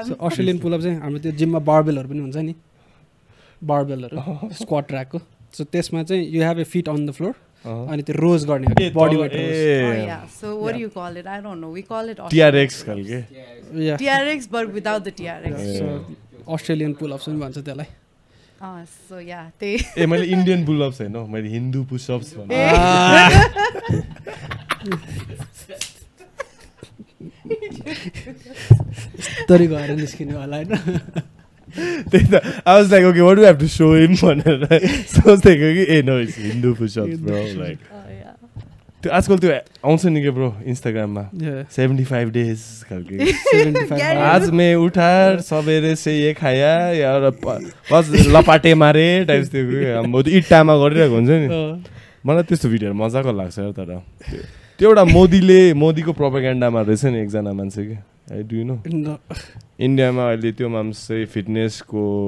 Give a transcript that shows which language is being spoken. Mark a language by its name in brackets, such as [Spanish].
[Nepali] So Australian pull-up चाहिँ हाम्रो त्यो जिममा बारबेलहरु पनि हुन्छ नि बारबेलहरु स्क्वाट ट्र्याकको सो त्यसमा चाहिँ [English] you have a feet on the floor [Nepali] अनि त्यो रोज गर्ने body weight rose [English] yeah so what do you call it I don't know we call it [Nepali] TRX खालके [English] TRX but without the TRX [Nepali] so Australian pull-ups पनि भन्छ त्यसलाई [English] so yeah they [Nepali] ए मैले Indian pull-ups हैन मैले हिन्दू पुश-अप्स भने तरी गएर निस्किनु होला हैन [English] I was like, okay, what do I have to show him? So I was like, okay, hey, no, it's Hindu push-ups, bro. [Nepali] Like, त्यो आजकल त्यो आउँछ नि के ब्रो इन्स्टाग्राममा 75 days खालके 75 [Hindi] आज मैं उठा सबेरे से ये खाया यार बस लपाटे मारे [Nepali] टाइप्स त्यो हम इट्टामा गरिरहेको हुन्छ नि मलाई त्यस्तो भिडियोहरु मजाको लाग्छ तर त्यो एउटा मोदीको प्रोपेगेन्डामा रहेछ नि एकजना मान्छे के [English] I do you know [Nepali] इन्डियामा अहिले त्यो मान्छे फिटनेसको